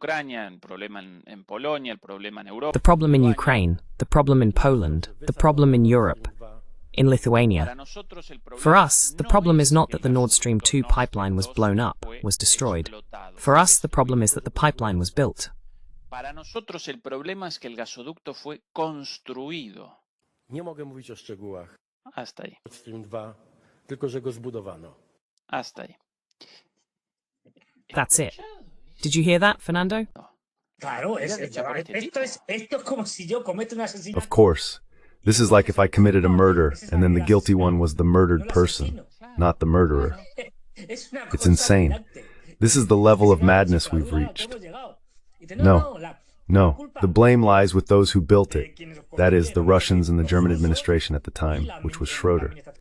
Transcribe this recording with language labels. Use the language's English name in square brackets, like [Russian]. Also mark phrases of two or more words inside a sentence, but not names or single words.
[English] The problem in Ukraine, the problem in Poland, the problem in Europe, in Lithuania. For us, the problem is not that the Nord Stream 2 pipeline was blown up, was destroyed. For us, the problem is that the pipeline was built. [Polish] Nie mogę mówić o szczegółach. [Spanish] Hasta ahí. [Polish] Nord Stream 2, tylko że go zbudowano. [Spanish] Hasta ahí. [English] That's it. Did you hear that, Fernando? [Spanish] Claro, esto es como si yo cometo un asesinato. [English] Of course. This is like if I committed a murder and then the guilty one was the murdered person, not the murderer. It's insane. This is the level of madness we've reached. No, the blame lies with those who built it. That is, the Russians and the German administration at the time, which was Schroeder.